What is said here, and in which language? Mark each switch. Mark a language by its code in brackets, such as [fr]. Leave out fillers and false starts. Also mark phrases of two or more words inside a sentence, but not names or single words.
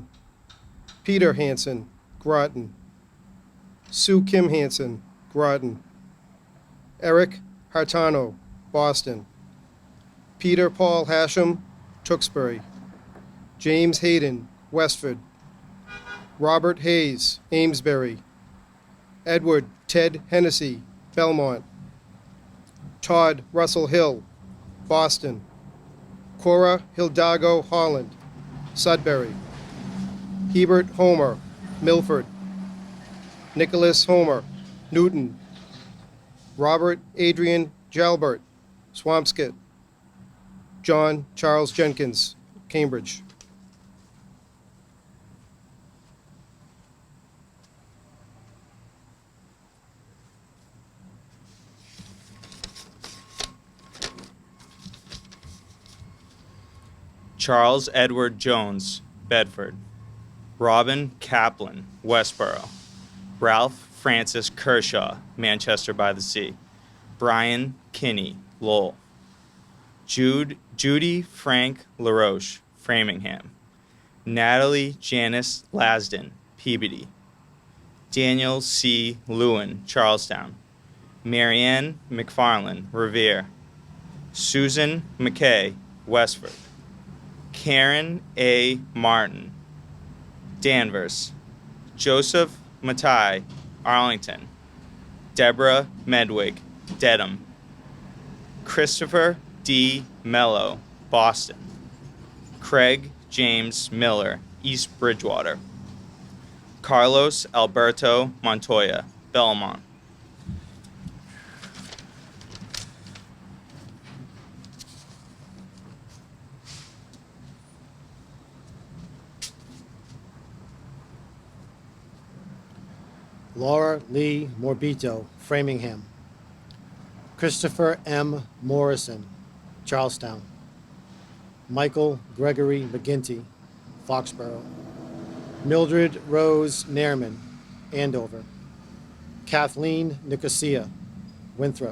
[en] Peter Hansen, Groton. Sue Kim Hansen, Groton. Eric Hartano, Boston. Peter Paul Hashem, Tewksbury. James Hayden, Westford. Robert Hayes, Amesbury. Edward Ted Hennessy, Belmont. Todd Russell Hill, Boston. Cora Hildago Holland, Sudbury. Hebert Homer, Milford. Nicholas Homer, Newton. Robert Adrian Jalbert, Swampscott. John Charles Jenkins, Cambridge. Charles Edward Jones, Bedford. Robin Kaplan, Westboro. Ralph Francis Kershaw, Manchester by the Sea. Brian Kinney, Lowell. Judy Frank LaRoche, Framingham. Natalie Janice Lasden, Peabody. Daniel C. Lewin, Charlestown. Marianne McFarland, Revere. Susan McKay, Westford. Karen A. Martin, Danvers. Joseph Matai, Arlington. Deborah Medwig, Dedham. Christopher D. Mello, Boston. Craig James Miller, East Bridgewater. Carlos Alberto Montoya, Belmont. Laura Lee Morbito, Framingham. Christopher M. Morrison, Charlestown. Michael Gregory McGinty, Foxborough. Mildred Rose Nairman, Andover. Kathleen Nicosia, Winthrop.